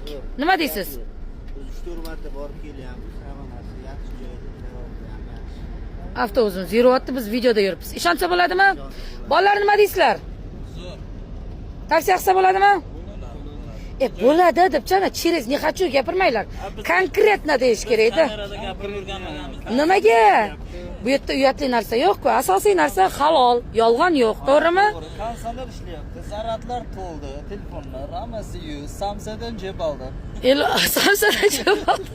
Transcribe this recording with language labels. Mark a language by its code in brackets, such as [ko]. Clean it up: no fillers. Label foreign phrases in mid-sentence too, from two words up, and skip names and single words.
[uz] Nima deysiz? 3-4 marta borib kelyapmiz, hamma narsa yaxshi joyda. Avtobusimiz yuryapti, biz videoda yuribmiz. Ishonsa bo'ladimi? Bolalar nima deysizlar? Zo'r. Tavsiya qilsa bo'ladimi? Bo'ladi debchana, [ru] через не хочу gapirmanglar. [uz] Konkretno deyish kerak-da. Nimaga? Bu yerda uyatli narsa yo'q-ku. Asosiy narsa halol, yolg'on yo'q, to'g'rimi? Konsolar ishlayapti, zaryadlar to'ldi, telefonlar hammasi yuz, Samsungdan jeb oldi. Samsungdan jeb oldi.